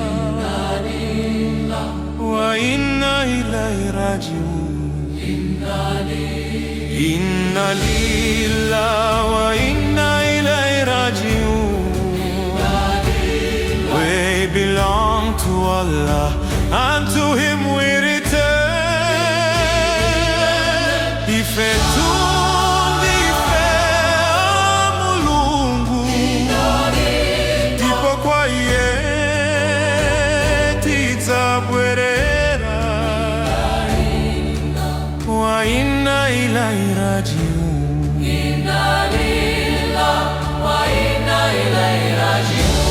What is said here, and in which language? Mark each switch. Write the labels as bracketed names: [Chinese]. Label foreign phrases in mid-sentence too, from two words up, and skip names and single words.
[Arabic] وإنا إليه راجعون. إنا لله وإنا إليه راجعون. [English] We belong to Allah and to Him we return. [Nyanja] Ifetu ndife Mulungu, ndipo kwa iye tidzabwerera. [Arabic] وإنا إليه راجعون. إنا لله وإنا إليه راجعون.